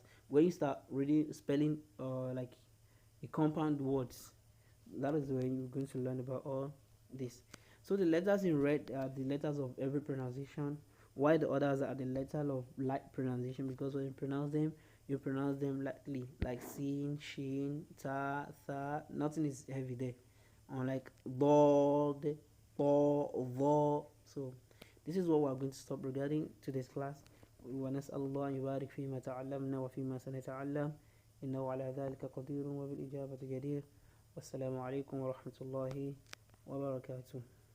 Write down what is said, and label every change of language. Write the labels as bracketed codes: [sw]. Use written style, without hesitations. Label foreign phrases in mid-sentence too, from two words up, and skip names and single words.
[en] When you start reading spelling like a compound words, that is when you're going to learn about all this. So the letters in red are the letters of every pronunciation, while the others are the letter of light pronunciation, because when you pronounce them lightly, like sin, shin, ta, tha. Nothing is heavy there. Unlike bod, bo, vo. So this is what we're going to stop regarding today's class. [ar] ونسأل الله أن يبارك فيما تعلمنا وفيما سنتعلم إنه على ذلك قدير وبالإجابة جدير. والسلام عليكم ورحمة الله وبركاته.